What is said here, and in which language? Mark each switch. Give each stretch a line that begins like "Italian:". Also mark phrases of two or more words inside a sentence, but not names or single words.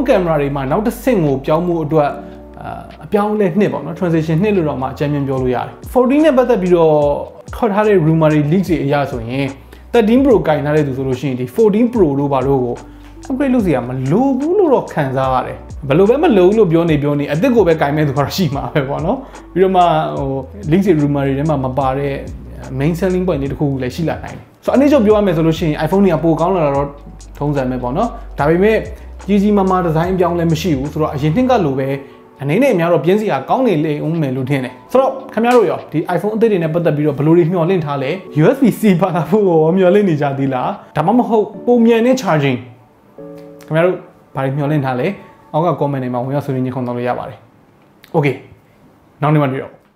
Burmese: camera တွေမှာနောက်တစ်ဆင့်ကိုပြောင်းမှုအတွက်အပြောင်းလဲနှစ်ပေါ့နော် transition နှစ်လို့တော့မှအကြမ်းမြင်ပြောလို့ရတယ်14နဲ့ပတ်သက်ပြီးတော့ထွက်ထားတဲ့ rumor တွေ leak တွေအရဆိုရင်13 Pro ကင်ထားတဲ့သူဆိုလို့ရှိရင်ဒီ14 Pro တို့ဘာလို့ကို upgrade လုပ်စရာမလိုဘူးလို့တော့ခံစားရတယ်ဘယ်လိုပဲမလိုဘူးလို့ပြောနေအစ်စ်ကိုပဲကင်မဲ့သူကတော့ရှိမှာပဲပေါ့နော်ပြီးတော့မှ ဟို leak တွေ rumor တွေထဲမှာမပါတဲ့
English: main selling point
Burmese: တွေတခုခုလည်းရှိလာနိုင်တယ်ဆိုတော့အနည်းချုပ်ပြောရမယ်ဆိုလို့ရှိရင် iPhone တွေကပိုကော င်းလာတာတော့ထုံးစံပဲပေါ့နော်ဒါပေမဲ့ကြီးမားမားဒီဇိုင်းအပြောင်းလဲမရှိဘူးဆိုတော့အရင်နှစ်ကလိုပဲအနေနဲ့အများတော့ပြင်းစရာကောင်းနေလေဦးမယ်လို့ထင်တယ်ဆိုတော့ခင်ဗျားတို့ရောဒီ iPhone အသစ်တွေနဲ့ပတ်သက်ပြီးတော့ဘယ်လိုတွေမျှော်လင့်ထားလဲ USB-C ပါလာဖို့ရောမျှော်လင့်နေကြသေးလားဒါမှမဟုတ်ပုံမြန်တဲ့ charging ခင်ဗျားတို့ဘာတွေမျှော်လင့်ထားလဲအောက်က comment တွေမှာဝင်ရောက်ဆွေးနွေးညှိနှိုင်းလို့ရပါတယ် Okay နောက်နေ့မှတွေ့တော့